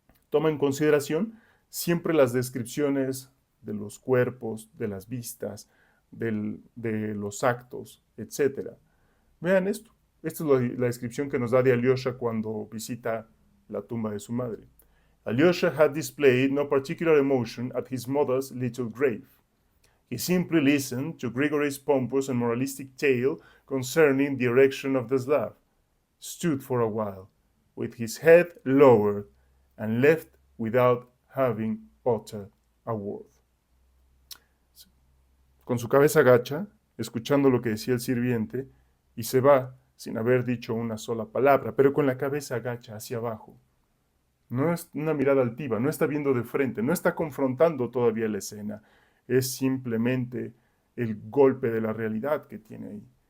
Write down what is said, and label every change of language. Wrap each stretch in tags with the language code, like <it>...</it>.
<es>toma en consideración siempre las descripciones de los cuerpos, de las vistas, de los actos, etc. Vean esto. Esta es la descripción que nos da de Alyosha cuando visita la tumba de su madre.</es> <en>Alyosha had displayed no particular emotion at his mother's little grave. He simply listened to Grigory's pompous and moralistic tale concerning the erection of the slab, stood for a while, with his head lowered, and left without having uttered a word.</en> <es>Con su cabeza gacha, escuchando lo que decía el sirviente, y se va sin haber dicho una sola palabra, pero con la cabeza gacha hacia abajo. No es una mirada altiva, no está viendo de frente, no está confrontando todavía la escena. Es simplemente el golpe de la realidad que tiene ahí.</es>